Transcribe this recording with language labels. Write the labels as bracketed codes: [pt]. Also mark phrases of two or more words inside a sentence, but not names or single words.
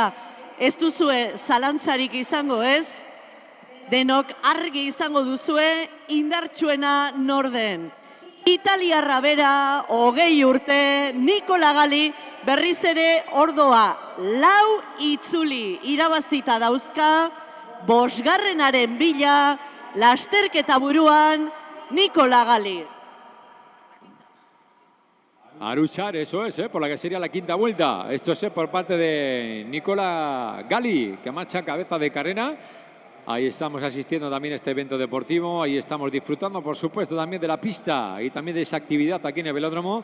[eu] Ez duzue zalantzarik izango, ez? Denok argi izango duzue, indartsuena norden. Italiarra bera, 20 urte, Nikola Gali, berriz ere ordoa 4 itzuli irabazita dauzka, 5. bila, lasterketa buruan, Nikola Gali. [es] A luchar, eso es, por la que sería la 5ª vuelta. Esto es por parte de Nikola Gali, que marcha cabeza de carrera. Ahí estamos asistiendo también a este evento deportivo. Ahí estamos disfrutando, por supuesto, también de la pista y también de esa actividad aquí en el velódromo.